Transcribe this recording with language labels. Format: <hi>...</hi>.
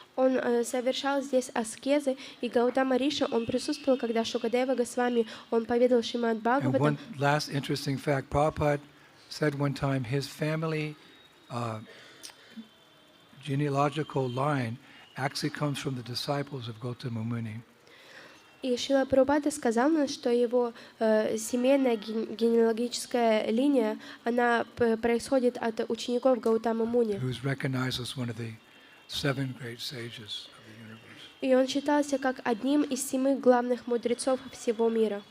<ru>Он совершал здесь аскезы, и Гаутама Риша, он присутствовал, когда Шукадева Госвами, он поведал Шримад</ru> <en>And</en> <ru>Бхагаватам.</ru> <en>one last interesting fact, Prabhupada said one time his family genealogical line actually comes from the disciples of Gautama Muni.</en> <ru>И Шрила Прабхупада сказал нам, что его семейная генеалогическая линия, она происходит от учеников Гаутама Муни.</ru> <en>Who's recognized as one of the 7 great sages of the universe.</en> <ru>И он считался как одним из 7 главных мудрецов всего мира.</ru>